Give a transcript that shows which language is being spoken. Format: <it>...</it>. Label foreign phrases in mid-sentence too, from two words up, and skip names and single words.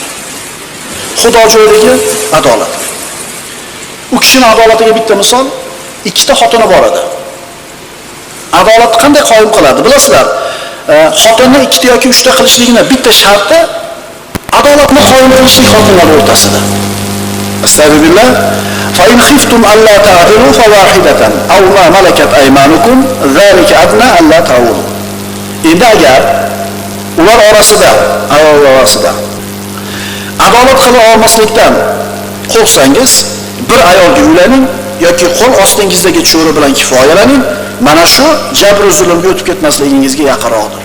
<uz>Xudo jo'yligi adolat. U kishining adolatiga bitta misol, 2 ta xotini bor edi. Adolatni qanday qoyim qiladi? Bilasizlar, xotinni 2 ta yoki 3 ta qilishligini bitta sharti adolatni qoyim qilishlik xotinlar o'rtasida. Astagfirullah.</uz> <ar>فإن خفتم ألا تعدلوا فواحدة أو ما ملكت أيمانكم ذلك أدنى ألا تعولوا.</ar> <uz>Endi agar ular orasida, ayollar orasida adolat qila olmaslikdan qo'rqsangiz, bir ayolga uylaning yoki qo'l ostingizdagi cho'ri bilan kifoyalaning. Mana shu jabr va zulmga o'tib ketmasligingizga yaqinroqdir.</uz>